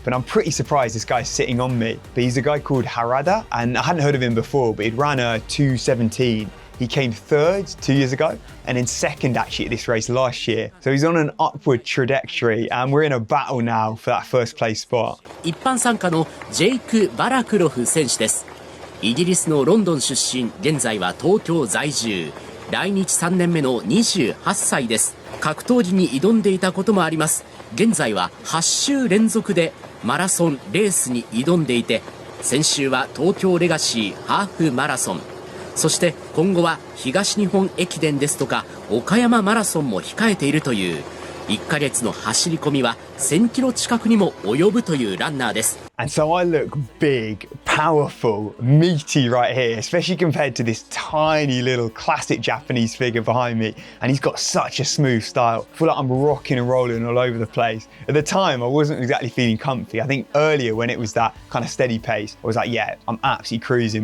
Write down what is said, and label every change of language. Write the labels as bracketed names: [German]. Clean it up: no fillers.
[English] But I'm pretty surprised this guy's sitting on me. But he's a guy called Harada, and I hadn't heard of him before, but he'd ran a 2:17. He came third 2 years ago, and then second actually at this race last year. So he's on an upward trajectory, and we're in a battle now for that first place spot. [Japanese] 一般参加のジェイク・バラクロフ選手です。イギリスのロンドン出身、現在は東京在住。来日3年目の28歳です。格闘技に挑んでいたこともあります。現在は8週連続でマラソンレースに挑んでいて、先週は東京レガシーハーフマラソン、そして今後は東日本駅伝ですとか岡山マラソンも控えているという、1ヶ月の走り込みは1000キロ近くにも及ぶというランナーです。 [English] And so I look big, powerful, meaty right here, especially compared to this tiny little classic Japanese figure behind me. And he's got such a smooth style. I feel like I'm rocking and rolling all over the place. At the time, I wasn't exactly feeling comfy. I think earlier when it was that kind of steady pace, I was like, yeah, I'm absolutely cruising.